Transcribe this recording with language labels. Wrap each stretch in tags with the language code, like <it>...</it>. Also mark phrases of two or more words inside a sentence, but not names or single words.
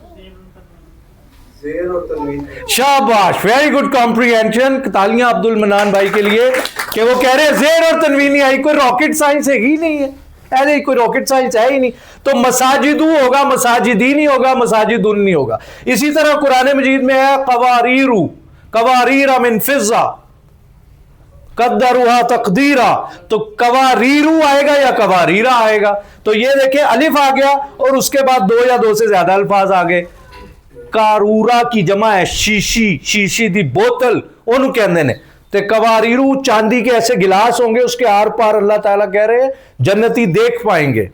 <ur>شاباش,</ur> <en>very good comprehension.</en> <ur>تالیاں عبد المنان بھائی کے لیے کہ وہ کہہ رہے ہیں زیر اور تنوین نہیں آئی. کوئی</ur> <en>rocket science</en> <ur>ہے ہی نہیں ہے, ایسے کوئی</ur> <en>rocket science</en> <ur>ہے ہی نہیں. تو مساجدو ہوگا, مساجدی نہیں ہوگا, مساجدن نہیں ہوگا. اسی طرح قرآن مجید میں ہے</ur> <ar>قواریر من فضہ قدرها تقدیرا,</ar> <ur>تو قواریرو آئے گا یا قواریرا آئے گا. تو یہ دیکھیں الف آ گیا اور اس کے بعد 2 یا 2 سے زیادہ الفاظ آ گئے.</ur> <pa>کارورا</pa> <ur>کی جمع ہے</ur> <pa>شیشی دی بوتل انہوں کہندے نے.</pa> <ur>تے قواریرو چاندی کے ایسے گلاس ہوں گے اس کے آر پار اللہ تعالیٰ کہہ رہے ہیں جنتی دیکھ پائیں گے.</ur>